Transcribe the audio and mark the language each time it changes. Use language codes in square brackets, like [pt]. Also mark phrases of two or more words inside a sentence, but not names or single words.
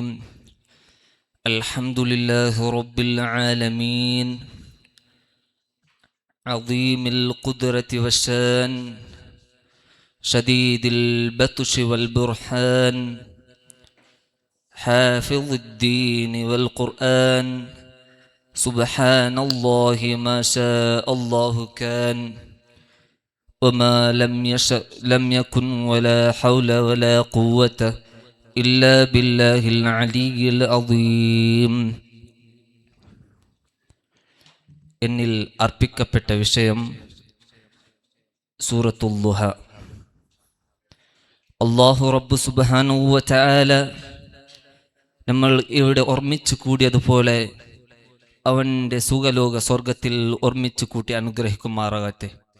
[ar] الحمد لله رب العالمين، عظيم القدرة والشان، شديد البطش والبرهان، حافظ الدين والقرآن. سبحان الله ما شاء الله كان، وما لم يشأ لم يكن، ولا حول ولا قوة إلا بالله العلي العظيم. [ml] എന്നിൽ അർപ്പിക്കപ്പെട്ട വിഷയം സൂറത്തുൽ ദുഹ. അല്ലാഹു റബ്ബ് [ar] سبحانه وتعالى [ml] നമ്മൾ ഇവിടെ ഓർമ്മിച്ചു കൂടിയതുപോലെ അവൻ്റെ സുഖലോക സ്വർഗത്തിൽ ഓർമ്മിച്ചു കൂട്ടി അനുഗ്രഹിക്കുമാറാകട്ടെ.